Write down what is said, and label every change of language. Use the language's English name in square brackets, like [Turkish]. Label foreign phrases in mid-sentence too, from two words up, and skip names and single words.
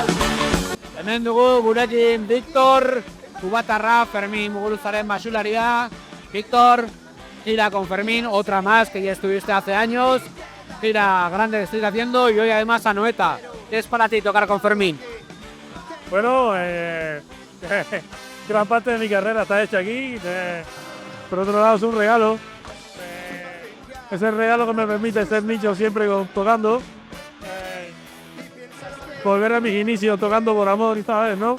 [Basque] Hemen dugu gurekin Víctor, kubatarra, Fermin Muguruzaren basularia. [Spanish] Víctor, gira con Fermín, otra más que ya estuviste hace años, gira grande que estoy haciendo, y hoy además a Noeta. ¿Qué es para ti tocar con Fermín? Bueno, gran parte de mi carrera está hecha aquí, por otro lado es un regalo, es el regalo que me permite ser nicho siempre tocando, volver a mis inicios tocando por amor y sabes, ¿no?